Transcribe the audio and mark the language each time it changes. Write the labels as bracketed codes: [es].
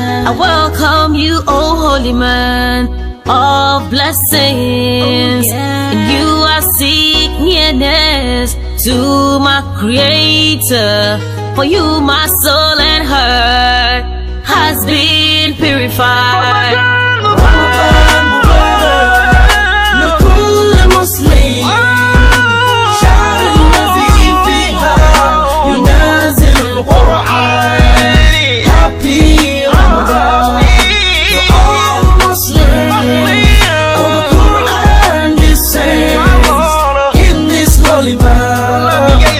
[en] I welcome you, O holy man of blessings. And you are seek nearness to my Creator. For you my soul and heart has been purified. [ar] Ramadan Mubarak لكل مسلم، شهر الذي فيها ينزل القرآن. [en] Happy Ramadan to all Muslims. Oh, the Quran descends in this holy month.